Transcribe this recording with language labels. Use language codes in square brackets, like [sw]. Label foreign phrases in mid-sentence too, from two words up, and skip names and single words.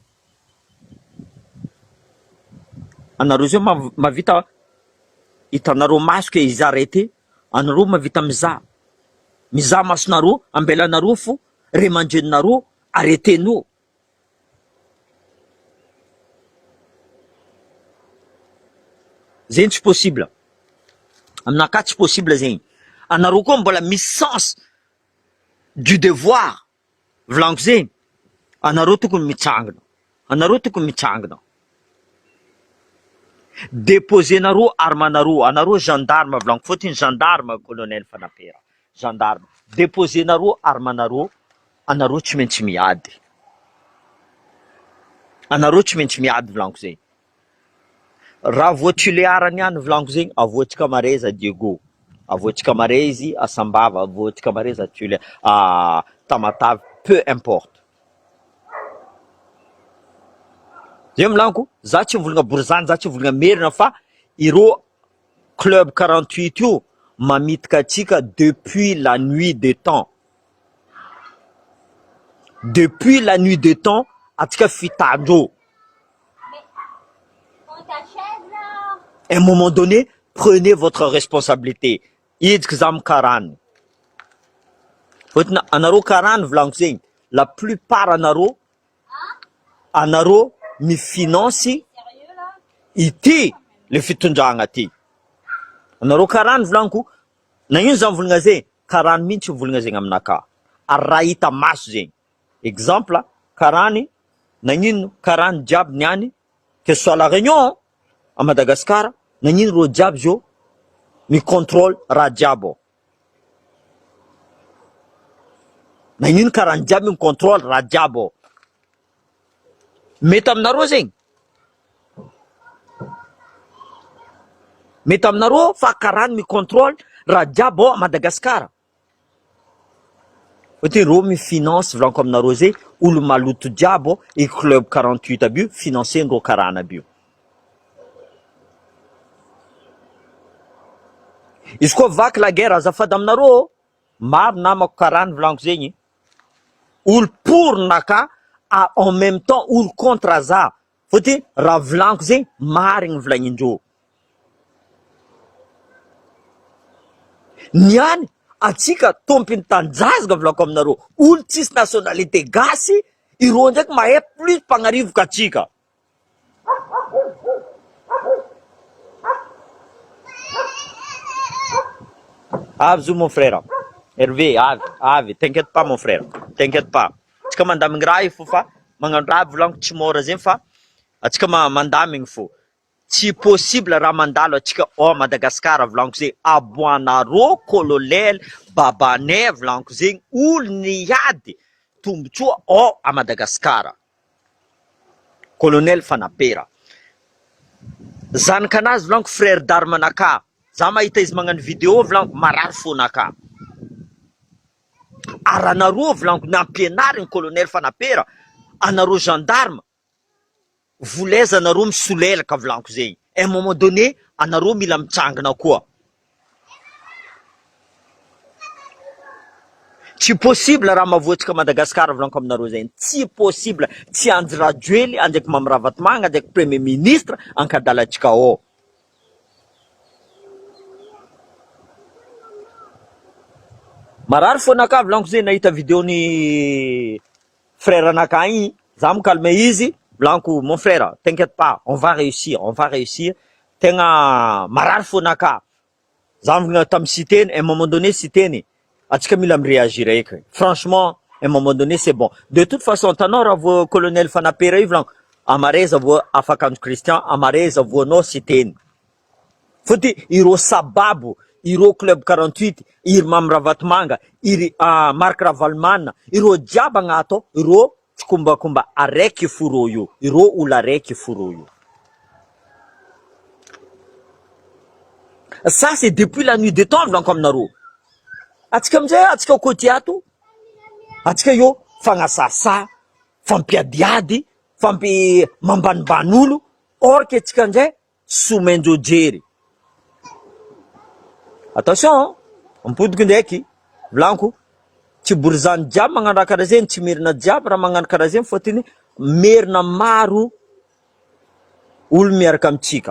[mg] Anareo zay mavita hitanareo maso ke izy arrêté, anareo mavita mizaha masonareo, ambelanareo fo, ray aman-drenonareo arrêté-no. Zegny tsy possible. Aminaka tsy possible zegny. Anareo koa mbola misy [fr] sens du devoir. [mg] Volaniko zegny, anareo tokony mitsangana. Anareo tokony mitsangana. Déposenareo armanareo, anareo gendarme volaniko, fotony gendarme colonel fanapera. Gendarme. Déposenareo armanareo, anareo tsy maintsy miady. Anareo tsy maintsy miady volaniko zegny. Raha voa Toliara niany volaniko zegny, avoatsika mare za Diego. Avoatsika mare izy Asambava, avoatsika mare za Tamatave, [fr] peu importe. [mg] Zay volaniko, za tsy mivolagna borizany, za tsy mivolagna merina fa ireo club 48 io mamitika atsika [fr] depuis la nuit des temps. Depuis la nuit des temps, [mg] atsika fitandro. [fr] À un moment donné, prenez votre responsabilité. [mg] Idzik zam karany. Fotona anareo karany volaniko zegny, [fr] la plupart [mg] anareo mifinancy ity le fitondragna ty. Anareo karany volaniko, nagnino za mivolagna zegny? Karany mihitsy mivolagna zegny aminaka. Ary raha hita maso zegny. Exemple, karany, nagnino karany jiaby niany, [fr] que ce soit la réunion à Madagascar, [mg] nagnino ro jiaby zio mi contrôle raha jiaby. Nagnino karany jiaby mi contrôle raha jiaby. Mety aminareo zegny. Mety aminareo fa karany mi contrôle raha jiaby à Madagascar. Fotony ro mi finance volaniko aminareo zay, olo maloto jiaby e club 48 aby io financer ro karana aby io. Izy koa vaky [fr] la guerre, [mg] azafady aminareo, maro namako karany volaniko zegny. [fr] Olo pour naka, en même temps olo contre za. [mg] Fotony raha volaniko zegny, marigny volagnindreo. niany atsika tompiny tanjazga volako aminareo, olo tsisy nationalité gasy, ireo ndraiky mahay plus mpanarivoka atsika. Avy zo [fr] mon frère Hervé, avy, t'inquiète pas mon frère, t'inquiète pas, [mg] atsika mandamigny raha io fo fa magnano raha volaniko tsy mora zegny fa atsika mandamigny fo. Tsy possible raha mandalo atsika ao Madagasikara volaniko zegny, aboanareo colonel Babanay volaniko zegny, olo niady tombotsoa ao a Madagasikara, colonel Fanapera. Zanakanazy volaniko [fr] frère d'armenaka, [mg] za mahita izy magnano vidéo volaniko marary fonaka. Aranareo volaniko nampianariny colonel Fanapera, anareo gendarme voleza anareo misolelaka volaniko zegny. [fr] À un moment donné [mg] anareo mila mitsangana koa. Tsy possible raha mavoatsika Madagasikara volaniko aminareo zegny, tsy possible. Tsy Andry Rajoely andraiky Mamy Ravatomanga andraiky premier ministre ankadalantsika ao. Marary fonaka volaniko zegny nahita vidéo-ny frère anaka igny, za mikalme izy volaniko [fr] mon frère t'inquiète pas, on va réussir, on va réussir. [mg] Tegna marary fonaka. Za mivigna tamy siteny, [fr] à un moment donné [mg] siteny atsika mila miréagir eky. [fr] Franchement, à un moment donné c'est bon. [mg] De toute façon tanao raha vo colonel Fanapera io volaniko, amareza vo afakanjo Christian, amareza voanao siteny. Fôty ireo Sababo, ireo club 48, iry Mamy Ravatomanga, iry Marc Ravalomanina, ireo jiaby agnato, ireo tsy kombakomba araiky foro io, ireo olo araiky foro io. [fr] Ça c'est depuis la nuit des temps [mg] volaniko aminareo. Atsika amizay atsika côté ato, atsika io fagnasasa, fampiadiady, mambanimbany olo, [fr] or que [mg] atsika amizay somenjo jery. Attention, mipodiky ndraiky volaniko, tsy borizany jiaby magnano raha karaha zegny, tsy merina jiaby raha magnano karaha zegny, fôtiny merina maro olo miaraka amitsika.